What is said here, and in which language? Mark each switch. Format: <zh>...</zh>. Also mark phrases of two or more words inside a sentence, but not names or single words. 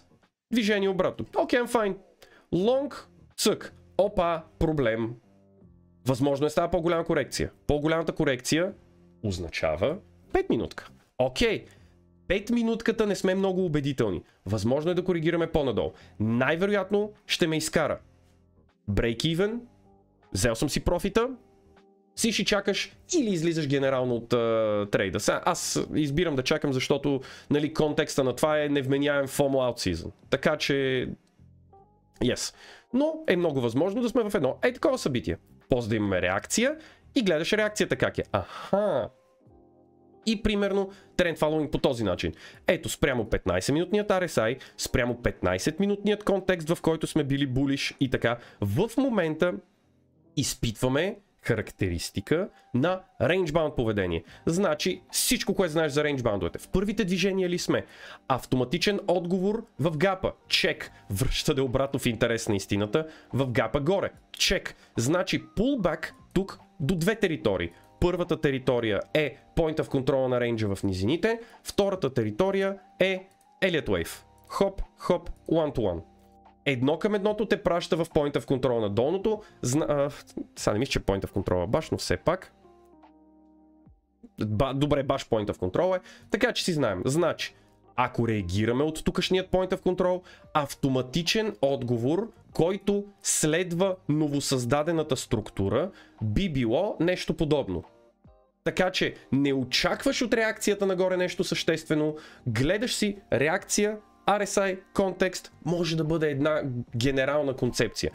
<bg>Движение обратно. Окей,</bg> <en>I'm fine.</en> <bg>Лонг, цък. Опа, проблем. Възможно е става по-голяма корекция. По-голямата корекция означава 5 минутка. Окей. 5 минутката не сме много убедителни. Възможно е да коригираме по-надолу. Най-вероятно ще ме изкара.</bg> <en>Break even.</en> <bg>Взел съм си профита. Си ще чакаш или излизаш генерално от трейда. Сега, аз избирам да чакам, защото нали, контекста на това е невменяем</bg> <en>FOMO out season.</en> <bg>Така че... Yes. Но е много възможно да сме в едно такова събитие. После да имаме реакция и гледаш реакцията как е. Аха. И примерно тренд фоллоуинг по този начин. Ето спрямо 15-минутният RSI, спрямо 15-минутният контекст, в който сме били булиш и така. В момента изпитваме характеристика на range-bound поведение. Значи всичко, което знаеш за range-boundовете. В първите движения ли сме? Автоматичен отговор в гапа. Чек. Връщате обратно в интерес на истината. В гапа горе. Чек. Значи pullback тук до две територии. Първата територия е</bg> <en>point of control</en> <bg>на рейнджа в низините, втората територия е Elliott Wave. Хоп, хоп,</bg> <en>one to one.</en> <bg>Едно към едното те праща в</bg> <en>point of control</en> <bg>на долното. Сега не мисля, че</bg> <en>point of control</en> <bg>е баш, но все пак. Добре, баш</bg> <en>point of control</en> <bg>е. Така че си знаем. Значи, ако реагираме от тукашният</bg> <en>point of control,</en> <bg>автоматичен отговор, който следва новосъздадената структура, би било нещо подобно. Така че не очакваш от реакцията нагоре нещо съществено, гледаш си реакция, RSI, контекст, може да бъде една генерална концепция.</bg>